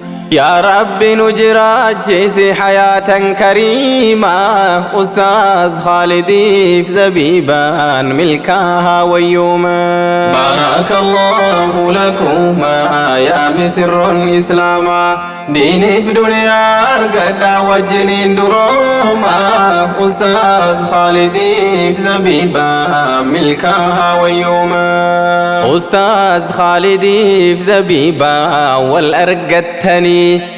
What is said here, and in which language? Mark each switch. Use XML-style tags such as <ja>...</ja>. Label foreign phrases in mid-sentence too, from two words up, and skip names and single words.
<om>Yaa Rabbi nu jiraachisi</om> <ar>حياة كريمة.</ar> <om>Ustaaz Khaalidiif Zabiibaan milkaa'aa wayyooma.</om> <ar>بارك الله لكما يا مسر إسلاما.</ar> <om>Diiniif duniyaa argadhaa wajjiniin durooma. Ustaaz Khaalidiif Zabiibaa milkaa'aa wayyooma. Ustaaz Khaalidiif Zabiibaa wal argattanii.</om>